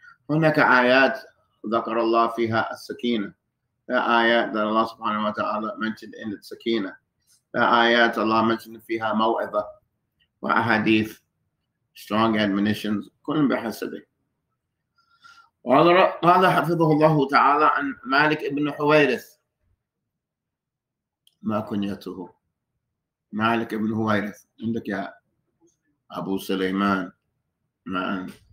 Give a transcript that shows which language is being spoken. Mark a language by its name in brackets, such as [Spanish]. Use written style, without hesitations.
[Arabic] هناك آيات ذكر الله فيها السكينة. [English] There are ayat that Allah subhanahu wa ta'ala mentioned in the sakina. There are ayat Allah mentioned [Arabic] فيها موعظة وأحاديث, [English] strong admonitions. [Arabic] كل بحسبه. قال حفظه الله تعالى عن مالك ابن حويرث. ما كنيته؟ مالك ابن حويرث. عندك يا أبو سليمان؟ ما أنت.